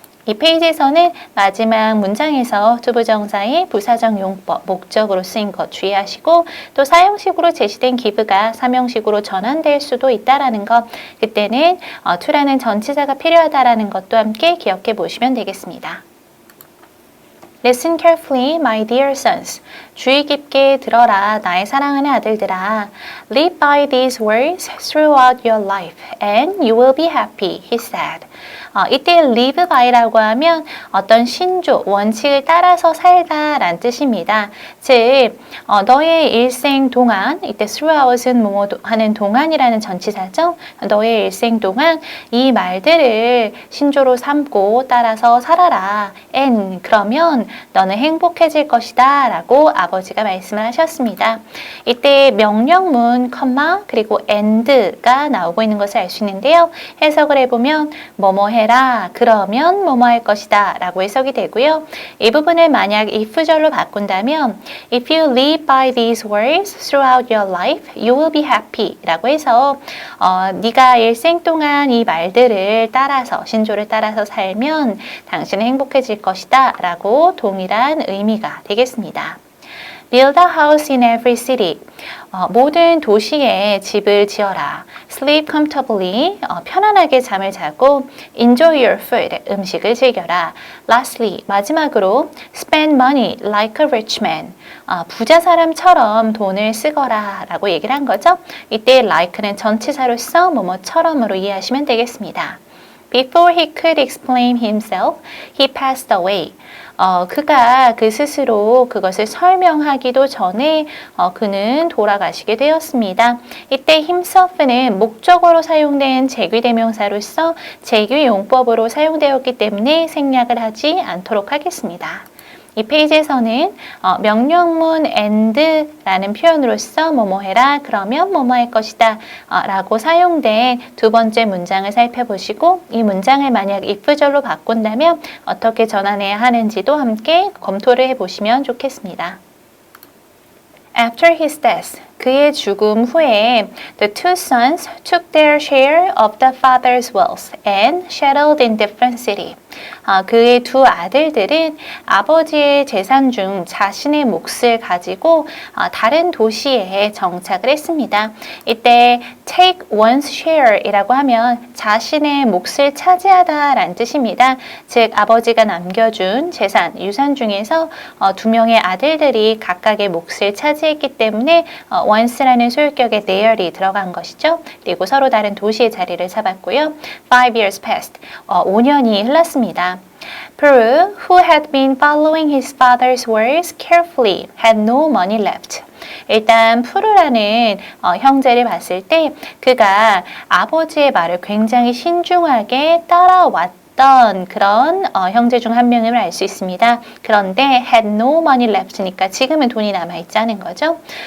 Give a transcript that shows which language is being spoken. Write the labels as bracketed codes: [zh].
[ko] 이 페이지에서는 마지막 문장에서 투부정사의 부사적 용법, 목적으로 쓰인 것 주의하시고 또 사형식으로 제시된 give가 삼형식으로 전환될 수도 있다라는 것, 그때는 to라는 전치사가 필요하다라는 것도 함께 기억해 보시면 되겠습니다. [en] Listen carefully, my dear sons. [ko] 주의 깊게 들어라, 나의 사랑하는 아들들아. [en] Live by these words throughout your life, and you will be happy, he said. [ko] 이때 live by라고 하면 어떤 신조, 원칙을 따라서 살다라는 뜻입니다. 즉, 너의 일생 동안, 이때 throughout은 뭐뭐 하는 동안이라는 전치사죠. 너의 일생 동안 이 말들을 신조로 삼고 따라서 살아라. and 그러면 너는 행복해질 것이다 라고 아버지가 말씀을 하셨습니다. 이때 명령문, 컴마, 그리고 and가 나오고 있는 것을 알 수 있는데요. 해석을 해보면 뭐뭐 해라, 그러면 뭐뭐 할 것이다 라고 해석이 되고요. 이 부분을 만약 if절로 바꾼다면 [en] If you live by these words throughout your life, you will be happy [ko] 라고 해서 네가 일생 동안 이 말들을 따라서, 신조를 따라서 살면 당신은 행복해질 것이다 라고 동일한 의미가 되겠습니다. [en] Build a house in every city. [ko] 모든 도시에 집을 지어라. [en] Sleep comfortably. [ko] 편안하게 잠을 자고 [en] Enjoy your food. [ko] 음식을 즐겨라. [en] Lastly, [ko] 마지막으로 [en] Spend money like a rich man. [ko] 부자 사람처럼 돈을 쓰거라 라고 얘기를 한 거죠. 이때 like는 전치사로서 뭐뭐처럼으로 이해하시면 되겠습니다. [en] Before he could explain himself, he passed away. [ko] 그가 그 스스로 그것을 설명하기도 전에 그는 돌아가시게 되었습니다. 이때 himself는 목적어로 사용된 재귀대명사로서 재귀용법으로 사용되었기 때문에 생략을 하지 않도록 하겠습니다. 이 페이지에서는 명령문 and라는 표현으로서 뭐뭐 해라, 그러면 뭐뭐 할 것이다 라고 사용된 두 번째 문장을 살펴보시고 이 문장을 만약 if절로 바꾼다면 어떻게 전환해야 하는지도 함께 검토를 해보시면 좋겠습니다. [en] After his death, [ko] 그의 죽음 후에 [en] the two sons took their share of the father's wealth and settled in different city. [ko] 그의 두 아들들은 아버지의 재산 중 자신의 몫을 가지고 다른 도시에 정착을 했습니다. 이때 take one's share 이라고 하면 자신의 몫을 차지하다 라는 뜻입니다. 즉 아버지가 남겨준 재산, 유산 중에서 두 명의 아들들이 각각의 몫을 차지했기 때문에 once라는 소유격의 there이 들어간 것이죠. 그리고 서로 다른 도시의 자리를 잡았고요. [en] 5 years passed. [ko] 5년이 흘렀습니다. [en] Peru, who had been following his father's words carefully, had no money left. [ko] 일단 푸르라는 형제를 봤을 때 그가 아버지의 말을 굉장히 신중하게 따라왔다 없었던 그런 형제 중 한 명임을 알 수 있습니다. 그런데 [en] had no money left [ko] 니까 지금은 돈이 남아있지 않은 거죠.